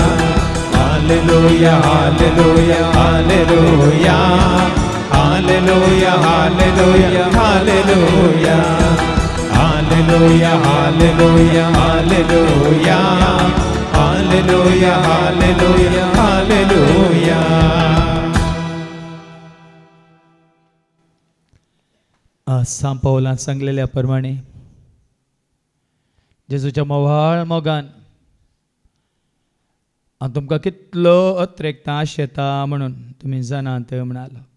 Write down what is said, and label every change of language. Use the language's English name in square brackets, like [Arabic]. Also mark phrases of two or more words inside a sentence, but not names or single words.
[Kannada] ಹಾಲೆಲೂಯಾ ಹಾಲೆಲೂಯಾ ಹಾಲೆಲೂಯಾ. ಹಾಲೆಲೂಯಾ ಹಾಲೆಲೂಯಾ ಹಾಲೆಲೂಯಾ. ಹಾಲೆಲೂಯಾ ಹಾಲೆಲೂಯಾ ಹಾಲೆಲೂಯಾ. ಹಾಲೆಲೂಯಾ ಹಾಲೆಲೂಯಾ ಹಾಲೆಲೂಯಾ. [Konkani] सांग पावलांत सांगलेल्या प्रमाणे जेजूच्या मोवाळ मोगान हांव तुमकां कितलो अत्रेकता आशेता म्हणून तुमी जाणात म्हणालो.